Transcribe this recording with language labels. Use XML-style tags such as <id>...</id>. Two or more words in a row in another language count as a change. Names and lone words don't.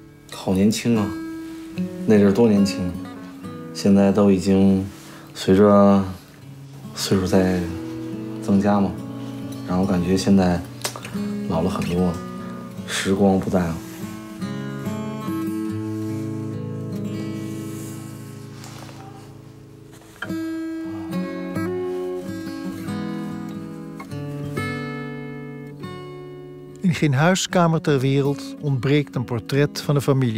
<zh>好年轻啊！那阵儿多年轻，现在都已经随着岁数在增加嘛，然后感觉现在老了很多，时光不再了。</zh> <nl>In geen huiskamer ter wereld ontbreekt een portret van de familie.</nl>